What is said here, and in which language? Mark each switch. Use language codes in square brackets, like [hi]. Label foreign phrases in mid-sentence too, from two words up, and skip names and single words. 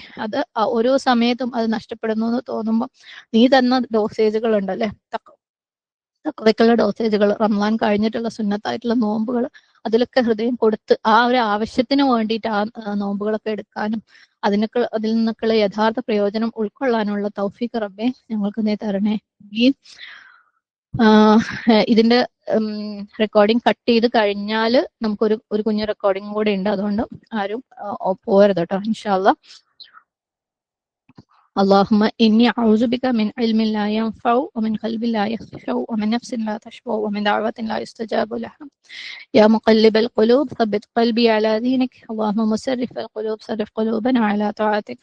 [ml] അത് ഓരോ സമയത്തും അത് നഷ്ടപ്പെടുന്നു എന്ന് തോന്നുമ്പോൾ നീ തന്ന ഡോസേജുകൾ ഉണ്ടല്ലേ, തക്വയ്ക്കുള്ള ഡോസേജുകൾ, റമദാൻ കഴിഞ്ഞിട്ടുള്ള സുന്നത്തായിട്ടുള്ള നോമ്പുകൾ, അതിലൊക്കെ ഹൃദയം കൊടുത്ത് ആ ഒരു ആവശ്യത്തിന് വേണ്ടിയിട്ട് ആ നോമ്പുകളൊക്കെ എടുക്കാനും അതിൽ നിന്നൊക്കെയുള്ള യഥാർത്ഥ പ്രയോജനം ഉൾക്കൊള്ളാനുള്ള തൗഫീഖ് റബ്ബെ ഞങ്ങൾക്ക് നീ തരണേ. ഈ ഇതിന്റെ [en] recording cut [ml] ചെയ്ത് കഴിഞ്ഞാൽ നമുക്കൊരു കുഞ്ഞു റെക്കോർഡിംഗ് കൂടെ ഉണ്ട്, അതുകൊണ്ട് ആരും പോരുത് കേട്ടോ [ar] إن شاء الله. اللهم إني أعوذ بك من علم لا ينفع ومن قلب لا يخشع ومن نفس لا تشبع ومن دعوة لا يستجاب لها. يا مقلب القلوب ثبت قلبي على دينك. اللهم مسرف القلوب صرف قلوبنا على طاعتك.